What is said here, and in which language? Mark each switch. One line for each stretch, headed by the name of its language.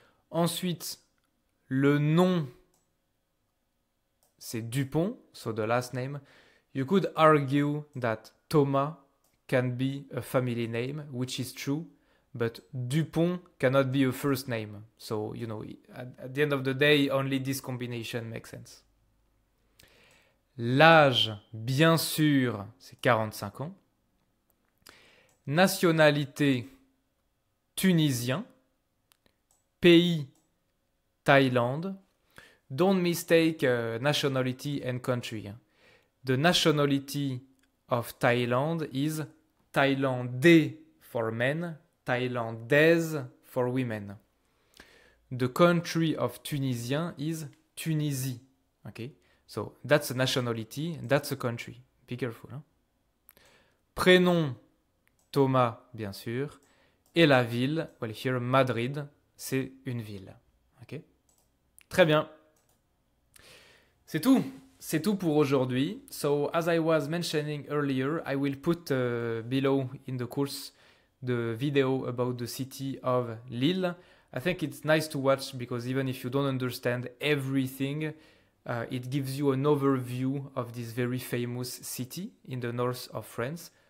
French: Ensuite, le nom, c'est Dupont, so the last name.
English: You could argue that Thomas can be a family name, which is true, but Dupont cannot be a first name. So, you know, at the end of the day, only this combination makes sense.
French: L'âge, bien sûr, c'est 45 ans. Nationalité, tunisien. Pays, Thaïlande.
English: Don't mistake nationality and country. The nationality of Thailand is
French: Thaïlandais
English: for men,
French: Thaïlandaise
English: for women. The country of Tunisien is Tunisie. Okay? So that's a nationality, that's a country. Be careful.
French: Hein? Prénom, Thomas, bien sûr. Et la ville,
English: well here Madrid,
French: c'est une ville. Ok? Très bien. C'est tout. C'est tout pour aujourd'hui.
English: So as I was mentioning earlier, I will put below in the course the video about the city of Lille. I think it's nice to watch because even if you don't understand everything, it gives you an overview of this very famous city in the north of France.